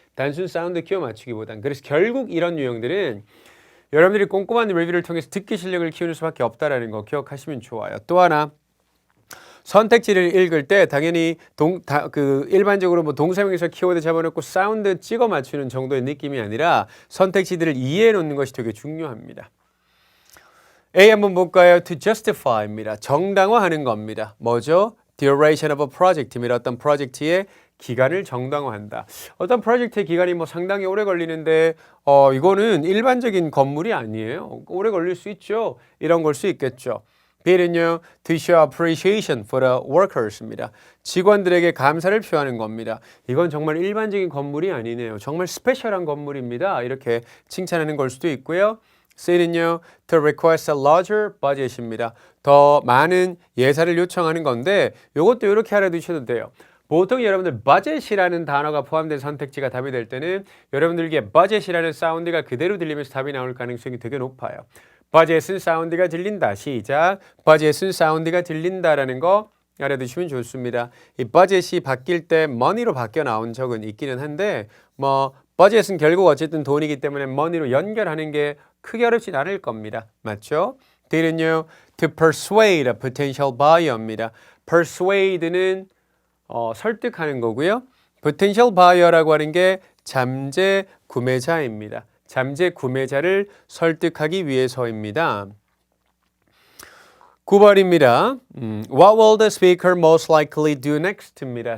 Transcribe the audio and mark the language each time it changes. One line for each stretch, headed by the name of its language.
Korean: 단순 사운드 끼워 맞추기보단. 그래서 결국 이런 유형들은 여러분들이 꼼꼼한 리뷰를 통해서 듣기 실력을 키우는 수밖에 없다는 거 기억하시면 좋아요. 또 하나 선택지를 읽을 때 당연히 일반적으로 뭐 동사명에서 키워드 잡아놓고 사운드 찍어 맞추는 정도의 느낌이 아니라 선택지들을 이해해 놓는 것이 되게 중요합니다. A 한번 볼까요?
English: To justify입니다.
Korean: 정당화하는 겁니다. 뭐죠?
English: Duration of a project입니다.
Korean: 어떤 프로젝트의 기간을 정당화한다. 어떤 프로젝트의 기간이 뭐 상당히 오래 걸리는데 이거는 일반적인 건물이 아니에요. 오래 걸릴 수 있죠. 이런 걸 수 있겠죠. B는요,
English: to show appreciation for the workers입니다.
Korean: 직원들에게 감사를 표하는 겁니다. 이건 정말 일반적인 건물이 아니네요. 정말 스페셜한 건물입니다. 이렇게 칭찬하는 걸 수도 있고요. C는요,
English: to request a larger budget입니다.
Korean: 더 많은 예산을 요청하는 건데 이것도 이렇게 알아두셔도 돼요. 보통 여러분들 budget이라는 단어가 포함된 선택지가 답이 될 때는 여러분들에게 budget이라는 사운드가 그대로 들리면서 답이 나올 가능성이 되게 높아요. budget은 사운드가 들린다. 시작. budget은 사운드가 들린다라는 거 알아두시면 좋습니다. 이 budget이 바뀔 때 money로 바뀌어 나온 적은 있기는 한데 뭐 budget은 결국 어쨌든 돈이기 때문에 money로 연결하는 게 크게 어렵진 않을 겁니다. 맞죠? D는요,
English: to persuade a potential buyer입니다.
Korean: persuade는 설득하는 거고요.
English: potential buyer
Korean: 라고 하는 게 잠재 구매자입니다. 잠재 구매자를 설득하기 위해서입니다. 9번입니다.
English: What will the speaker most likely do next입니다.